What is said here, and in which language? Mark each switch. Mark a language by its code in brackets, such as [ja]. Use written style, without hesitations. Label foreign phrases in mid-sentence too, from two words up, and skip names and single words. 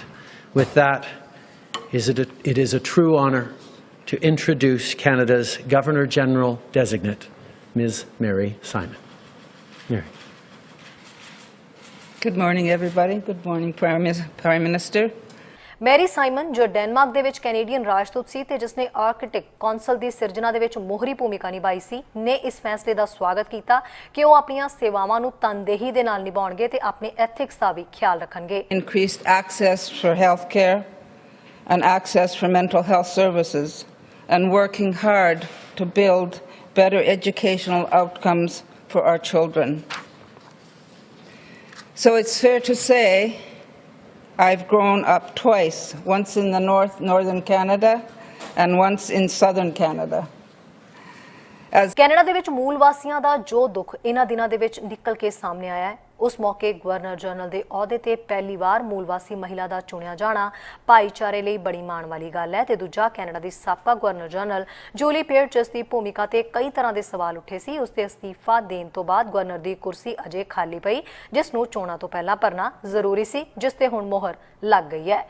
[en] With that, it is a true honour to introduce Canada's Governor-General designate, Ms. Mary Simon. Mary. Good morning, everybody. Good morning, Prime Minister. [pa] मैरी साइमन जो डेनमार्क ਦੇ ਵਿੱਚ ਕੈਨੇਡੀਅਨ ਰਾਜਦੂਤ ਸੀ ਤੇ ਜਿਸਨੇ ਆਰਕਟਿਕ ਕੌਂਸਲ ਦੀ ਸਿਰਜਣਾ ਦੇ ਵਿੱਚ ਮੋਹਰੀ ਭੂਮਿਕਾ ਨਿਭਾਈ ਸੀ, ਨੇ ਇਸ ਫੈਸਲੇ ਦਾ ਸਵਾਗਤ ਕੀਤਾ ਕਿ ਉਹ ਆਪਣੀਆਂ ਸੇਵਾਵਾਂ ਨੂੰ ਤਨਦੇਹੀ ਦੇ ਨਾਲ ਨਿਭਾਉਣਗੇ ਤੇ ਆਪਣੇ ਐਥਿਕਸ ਦਾ ਵੀ ਖਿਆਲ ਰੱਖਣਗੇ। [en] Increased access for healthcare and access for mental health services, and working hard to build better educational outcomes for our children. So it's fair to say I've grown up twice, once in the northern Canada and once in southern Canada. [pa] ਕੈਨੇਡਾ ਦੇ ਵਿੱਚ ਮੂਲ ਵਾਸੀਆਂ ਦਾ ਜੋ ਦੁੱਖ ਇਹਨਾਂ ਦਿਨਾਂ ਦੇ ਵਿੱਚ ਨਿਕਲ ਕੇ ਸਾਹਮਣੇ ਆਇਆ ਹੈ, ਉਸ ਮੌਕੇ ਗਵਰਨਰ ਜਨਰਲ ਦੇ ਅਹੁਦੇ ਤੇ ਪਹਿਲੀ ਵਾਰ ਮੂਲਵਾਸੀ ਮਹਿਲਾ ਦਾ ਚੁਣਿਆ ਜਾਣਾ ਭਾਈਚਾਰੇ ਲਈ ਬੜੀ ਮਾਣ ਵਾਲੀ ਗੱਲ ਹੈ। ਤੇ ਦੂਜਾ, ਕੈਨੇਡਾ ਦੀ ਸਾਬਕਾ ਗਵਰਨਰ ਜਨਰਲ ਜੂਲੀ ਪੇਅਰਡ ਜਿਸ ਦੀ ਭੂਮਿਕਾ ਤੇ ਕਈ ਤਰ੍ਹਾਂ ਦੇ ਸਵਾਲ ਉੱਠੇ ਸੀ, ਉਸ ਦੇ ਅਸਤੀਫਾ ਦੇਣ ਤੋਂ ਬਾਅਦ ਗਵਰਨਰ ਦੀ ਕੁਰਸੀ ਅਜੇ ਖਾਲੀ ਪਈ, ਜਿਸ ਨੂੰ ਚੋਣਾਂ ਤੋਂ ਪਹਿਲਾਂ ਭਰਨਾ ਜ਼ਰੂਰੀ ਸੀ, ਜਿਸ ਤੇ ਹੁਣ ਮੋਹਰ ਲੱਗ ਗਈ ਹੈ।